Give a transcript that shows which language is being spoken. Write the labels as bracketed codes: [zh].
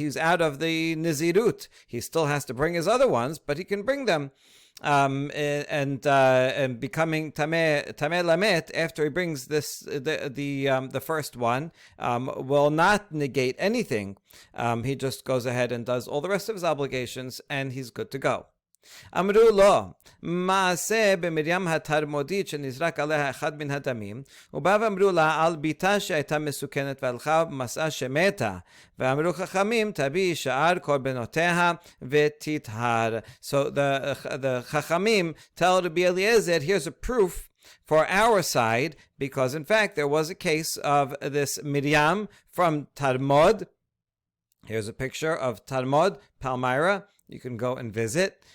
[en] He's out of the nizirut. He still has to bring his other ones, but he can bring them. And becoming tameh lamet after he brings the first one will not negate anything. He just goes ahead and does all the rest of his obligations, and he's good to go. [he] אמרו לו, מעשה במרים התרמודית שנזרק עליה אחד מן הדמים, ובא ואמרו לה על ביתה שהייתה מסוכנת והלכה ומסעה שמתה, ואמרו חכמים תביא שאר קורבנותיה ותטהר. [en] So the Chachamim tell Rabbi Eliezer, here's a proof for our side, because in fact there was a case of this Miriam from Talmud. Here's a picture of Talmud, Palmyra. You can go and visit.